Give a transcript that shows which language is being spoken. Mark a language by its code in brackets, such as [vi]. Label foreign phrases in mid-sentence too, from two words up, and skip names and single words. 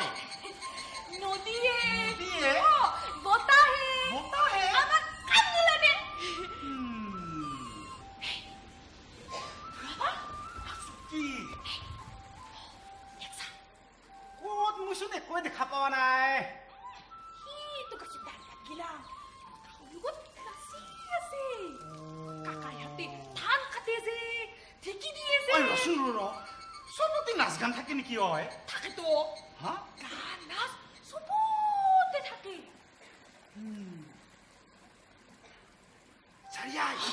[as] নদীয়ে নদীয়ে বতাহে বতাহে আমাক কান্দি লাগে কি ক'ত মোৰচোন একোৱে দেখা পোৱা নাই তো কাছে ডাল লাগিলা লগত কাছি আছে কাকাই হাতে ধান কাটে যে ঠিকি দিয়ে যে ঐ ৰচোন চবতে নাচ গান থাকে নেকি হয় থাকে তো হা গান নাচ সবতে থাকে চাৰিয়াই